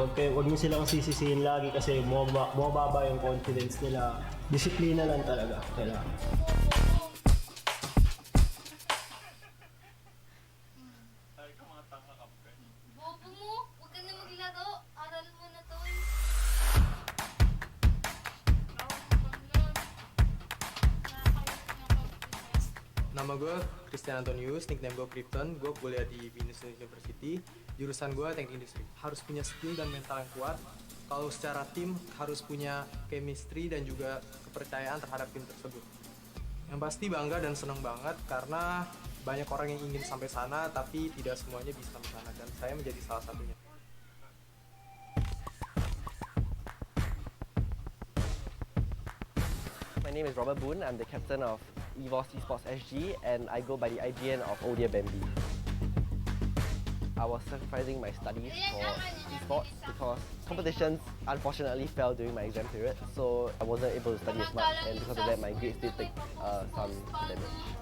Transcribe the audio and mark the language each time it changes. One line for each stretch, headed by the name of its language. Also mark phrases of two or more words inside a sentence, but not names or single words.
Filipino: Huwag nyo silang sisisihin lagi kasi bumababa yung confidence nila. Disiplina lang talaga kailangan. Bobo mo, huwag ka na maglaro. Aral mo na to.
Indonesian: Nama gue Christian Antonius, nickname gue Krypton. Gue kuliah di Business University. Jurusan gue teknik industri. Harus punya skill dan mental yang kuat. Kalau secara tim harus punya chemistry dan juga kepercayaan terhadap tim tersebut. Yang pasti bangga dan senang banget karena banyak orang yang ingin sampai sana tapi tidak semuanya bisa sampai sana dan saya menjadi salah satunya.
English: My name is Robert Boone. I'm the captain of EVOS Esports SG and I go by the IGN of Odia Bambi. I was sacrificing my studies for esports because competitions unfortunately fell during my exam period, so I wasn't able to study as much, and because of that my grades did take some damage.